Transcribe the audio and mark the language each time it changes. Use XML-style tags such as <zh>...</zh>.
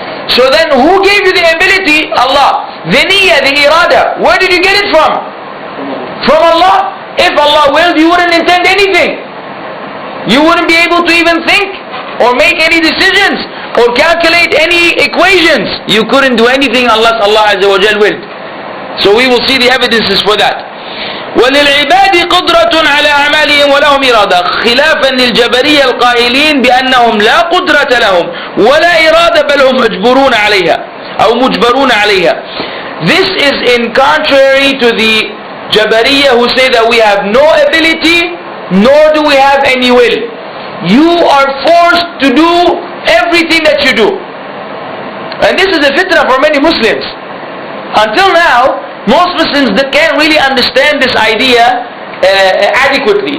<en>So then who gave you the ability? Allah. The niyyah, the irada. Where did you get it from? From Allah. If Allah willed, you wouldn't intend anything. You wouldn't be able to even think or make any decisions or calculate any equations. You couldn't do anything unless Allah Azza wa Jal willed. So we will see the evidences for that.</en> <ar>وللعباد قدرة على أعمالهم ولهم إرادة خلافا للجبرية القائلين بأنهم لا قدرة لهم ولا إرادة بل هم مجبرون عليها أو مجبرون عليها.</ar> <en>This is in contrary to the Jabariyah who say that we have no ability nor do we have any will. You are forced to do everything that you do. And this is a fitna for many Muslims. Until now, most Muslims that can't really understand this idea adequately.</en>